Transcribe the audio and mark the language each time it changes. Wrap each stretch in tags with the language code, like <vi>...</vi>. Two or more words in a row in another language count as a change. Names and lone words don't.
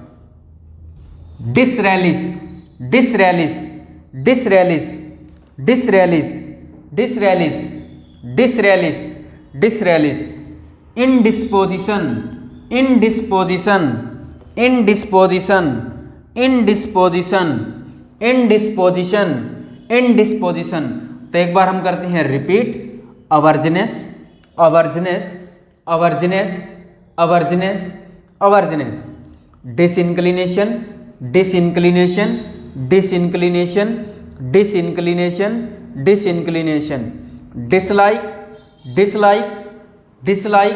<en>disrelish, disrelish, disrelish, disrelish, disrelish, disrelish, disrelish, indisposition, indisposition, indisposition, indisposition, indisposition, indisposition.</en> <hi>तो एक बार हम करते हैं रिपीट।</hi> <en>averseness, averseness, averseness, averseness, averseness, disinclination, disinclination, disinclination, disinclination, disinclination, dislike, dislike, dislike,</en>